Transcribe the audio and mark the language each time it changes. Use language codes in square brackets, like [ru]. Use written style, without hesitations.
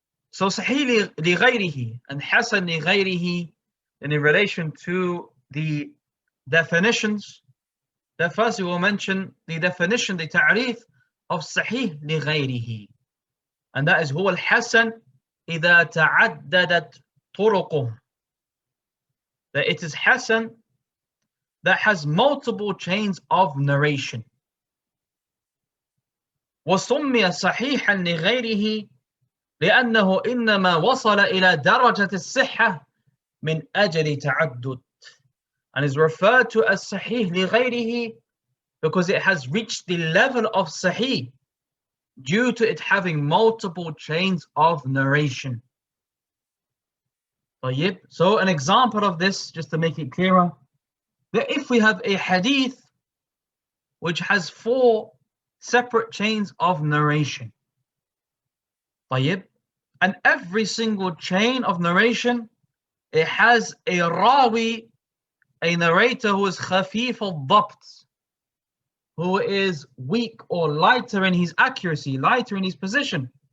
[en] So sahih li ghayrihi and hasan li ghayrihi, in relation to the definitions, that first we will mention the definition, the ta'rif of sahih li ghayrihi. And that is [ar] huwa al-hasan إذا تعددت طرقه. [en] That it is hasan that has multiple chains of narration. [ar] وسمي صحيحا لغيره لأنه إنما وصل إلى درجة الصحة من أجل تعدد. [en] And is referred to as sahih لغيره because it has reached the level of sahih due to it having multiple chains of narration. So an example of this, just to make it clearer, that if we have a hadith which has 4 separate chains of narration, and every single chain of narration, it has a rawi, a narrator who is khafif al-dhabt, who is weak or lighter in his accuracy, lighter in his position.